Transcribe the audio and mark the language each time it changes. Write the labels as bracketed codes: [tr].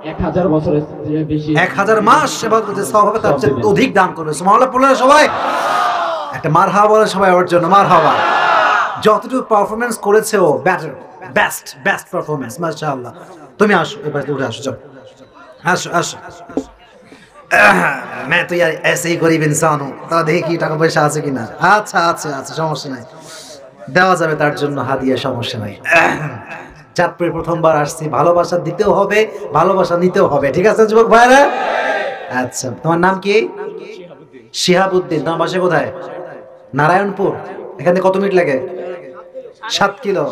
[bn] 1000 বছরের বেশি, 1000 মাস ইবাদত করতে সওয়াব হবে, তার চেয়ে অধিক দান করবে। সুবহানাল্লাহ বললেন সবাই। একটা মারহাবা বলে সবাই ওর জন্য, মারহাবা। যতটুকু পারফরম্যান্স করেছে ও বেটার, বেস্ট পারফরম্যান্স, মাশাআল্লাহ। তুমি আসো, এবার উঠে আসো, যাও, আসো আসো। [hi] मैं तो यार ऐसे ही गरीब इंसान हूँ, [bn] তারা দেখি কি টাকা পয়সা আছে কিনা। আচ্ছা আচ্ছা আচ্ছা, সমস্যা নাই, দেওয়া যাবে তার জন্য হাদিয়া, সমস্যা নাই। চাঁদপুরে প্রথমবার আসছি, ভালোবাসা দিতেও হবে, ভালোবাসা নিতেও হবে, ঠিক আছে যুবক ভাইরা? আচ্ছা, তোমার নাম কি? শিহাবুদ্দিন। তোমার বাসা কোথায়? নারায়ণপুর। এখান থেকে কত মিনিট লাগে? 7 কিলো।